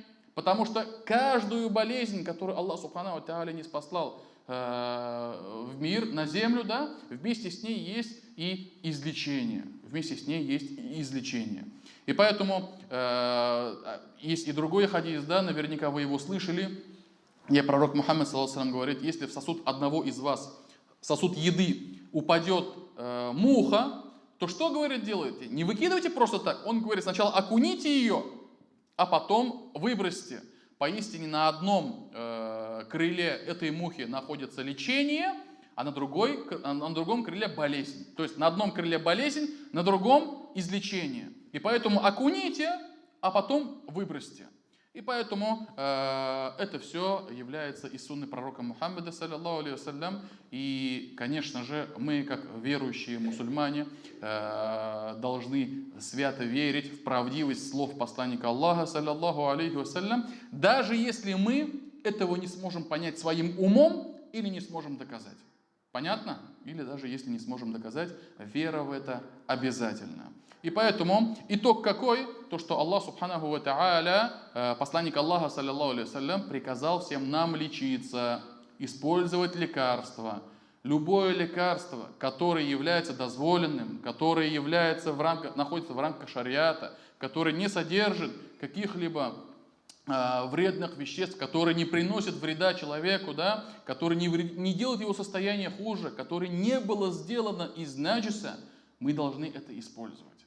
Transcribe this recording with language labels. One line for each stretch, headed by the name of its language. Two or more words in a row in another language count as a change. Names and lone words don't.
Russian: Потому что каждую болезнь, которую Аллах
Arabic: سبحانه وتعالى
Russian: не спаслал в мир, на землю, да, вместе с ней есть и излечение. Вместе с ней есть и излечение. И поэтому есть и другой хадис, да, наверняка вы его слышали, где пророк Мухаммад,
Arabic: صلى الله عليه وسلم,
Russian: говорит: если в сосуд одного из вас, сосуд еды, упадет муха, то что, говорит, делаете? Не выкидывайте просто так. Он говорит: сначала окуните ее, а потом выбросьте. Поистине на одном крыле этой мухи находится лечение, а на другом крыле болезнь. То есть на одном крыле болезнь, на другом излечение. И поэтому окуните, а потом выбросьте. И поэтому это все является из сунны пророка Мухаммада,
Arabic: صلى الله عليه وسلم.
Russian: И, конечно же, мы, как верующие мусульмане, должны свято верить в правдивость слов посланника Аллаха,
Arabic: صلى الله عليه وسلم,
Russian: даже если мы этого не сможем понять своим умом или не сможем доказать. Понятно? Или даже если не сможем доказать, вера в это обязательна. И поэтому итог какой? То, что Аллах
Arabic: سبحانه وتعالى,
Russian: посланник Аллаха,
Arabic: صلى الله عليه وسلم,
Russian: приказал всем нам лечиться, использовать лекарства. Любое лекарство, которое является дозволенным, которое находится в рамках шариата, которое не содержит каких-либо вредных веществ, которые не приносят вреда человеку, да, которые не делают его состояние хуже, которое не было сделано из наджиса, мы должны это использовать.